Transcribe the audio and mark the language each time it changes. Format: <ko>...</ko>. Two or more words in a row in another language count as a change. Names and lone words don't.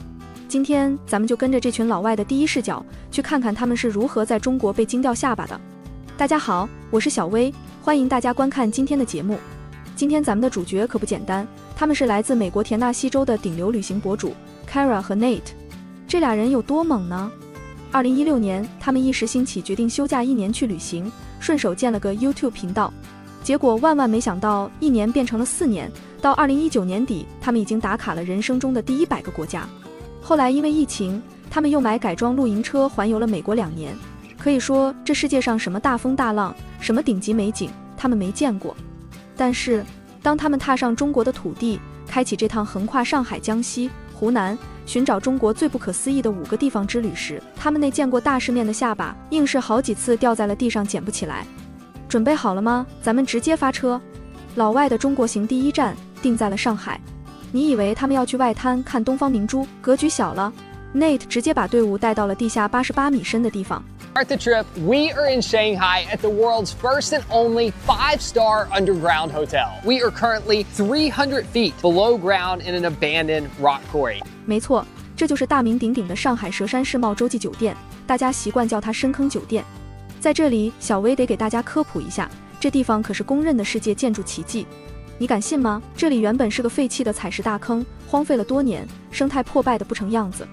<zh>今天咱們就跟着這群老外的第一視角，去看看他們是如何在中國被驚掉下巴的。大家好，我是小薇，歡迎大家觀看今天的節目。今天咱們的主角可不簡單，他們是來自美國田納西州的頂流旅行博主 Kara 和 Nate。這倆人有多猛呢？2016年，他們一時興起，決定休假1年去旅行，順手建了個 YouTube 頻道。結果萬萬沒想到，1年變成了4年，到2019年底，他們已經打卡了人生中的第100個國家。後來因為疫情，他們又買改裝露營車環遊了美國2年。可以說，這世界上什麼大風大浪，什麼頂級美景，他們沒見過。但是，當他們踏上中國的土地，開啟這趟橫跨上海、江西、湖南，尋找中國最不可思議的5個地方之旅時，他們那見過大世面的下巴硬是好幾次掉在了地上，撿不起來。準備好了嗎？咱們直接發車。老外的中國行第一站定在了上海。你以為他們要去外灘看東方明珠，格局小了。Nate 直接把隊伍帶到了地下88米深的地方。</zh> <en>Start the trip, we are in Shanghai at the world's first and only 5-star underground hotel. We are currently 300 feet below ground in an abandoned rock quarry.</en> <zh>沒錯，這就是大名鼎鼎的上海佘山世貿洲際酒店，大家習慣叫它深坑酒店。在這裡，小薇得給大家科普一下，這地方可是公認的世界建築奇蹟。你敢信嗎？這裡原本是個廢棄的採石大坑，荒廢了多年，生態破敗的不成樣子。</zh>